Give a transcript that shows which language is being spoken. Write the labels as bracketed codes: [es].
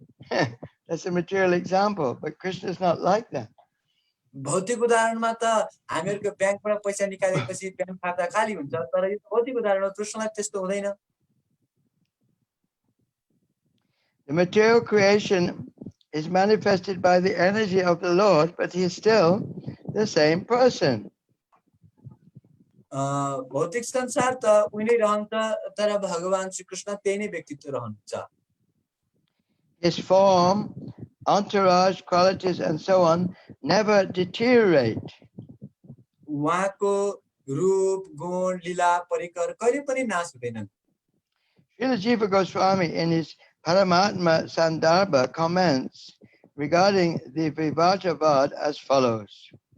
[en] That's a material example, but Krishna is not like that. [ne] भौतिक उदाहरणमा त हामीहरुको ब्याङ्कबाट पैसा निकालेपछि ब्याङ्क खाता खाली हुन्छ, तर यो भौतिक उदाहरणमा कृष्णलाई त्यस्तो हुँदैन। [en] The material creation is manifested by the energy of the Lord, but he is still the same person. [ne] भौतिक संसार त उही नै रहन्छ, तर भगवान श्री कृष्ण त्यही नै व्यक्तित्व रहनुहुन्छ। [en] His form, entourage, qualities, and so on never deteriorate. [ne] उहाँको रूप, गुण, लीला, परिकर कहिले पनि नाश हुँदैनन्। [en] Srila Jiva Goswami in his Paramatma Sandarbha comments regarding the Vivartavad as follows.